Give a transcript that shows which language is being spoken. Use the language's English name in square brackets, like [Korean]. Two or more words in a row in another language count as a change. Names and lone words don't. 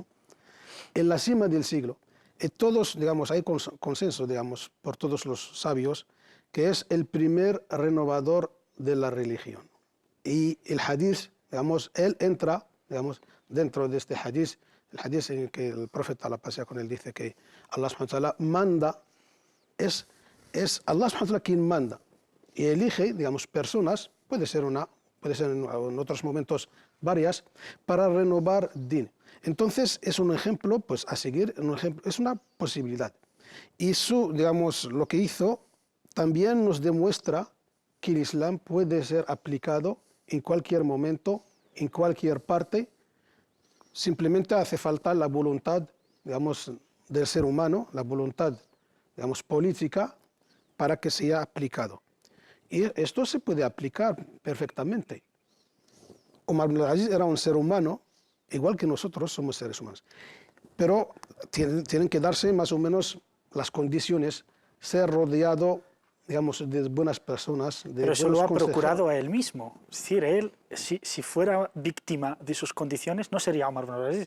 [Spanish] En la cima del siglo, todos, digamos, hay consenso, digamos, por todos los sabios, que es el primer renovador de la religión. Y el hadith, digamos, él entra, digamos, dentro de este hadith, el hadith en que el profeta, la paz sea con él, dice que [Arabic] الله سبحانه وتعالى [Spanish] manda, es [Arabic] الله سبحانه وتعالى [Spanish] quien manda y elige, digamos, personas, puede ser en otros momentos varias, para renovar din. Entonces es un ejemplo, pues, a seguir, es una posibilidad. Y digamos, lo que hizo también nos demuestra que el Islam puede ser aplicado en cualquier momento, en cualquier parte. Simplemente hace falta la voluntad, digamos, del ser humano, la voluntad, digamos, política, para que sea aplicado. Y esto se puede aplicar perfectamente. Umar ibn Aziz era un ser humano, igual que nosotros somos seres humanos. Pero tienen que darse más o menos las condiciones, ser rodeado digamos, de buenas personas. Pero eso lo ha procurado a él mismo. Es decir, él, si fuera víctima de sus condiciones, no sería Omar ibn Abdulaziz.